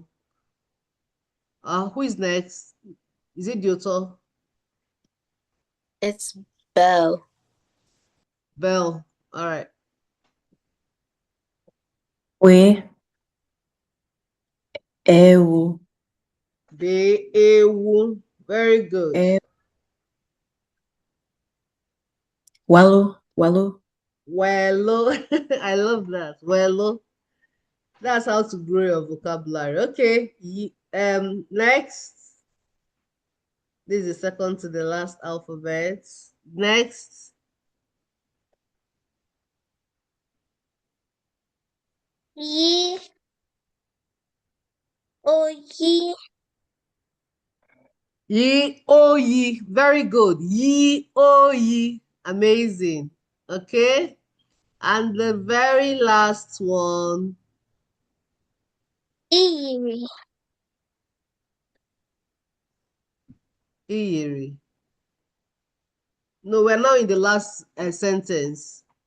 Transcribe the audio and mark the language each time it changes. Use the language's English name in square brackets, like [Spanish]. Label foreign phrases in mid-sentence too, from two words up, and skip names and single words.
[English] Who is next? Is it Dioto? it's Bell, Bell. All right. We, ewu, Ewu. Very good. [Igbo] e, walu, walu, [English] Wello. I love that. Wello. That's how to grow your vocabulary. Okay. Next. This is second to the last alphabet. Next. [Igbo] Yi. Oyi. Yi, oyi. [English] Very good. [Igbo] Yi, oyi. [English] Amazing. Okay. And the very last one. Iyiri. Iyeri. No, we're now in the last sentence.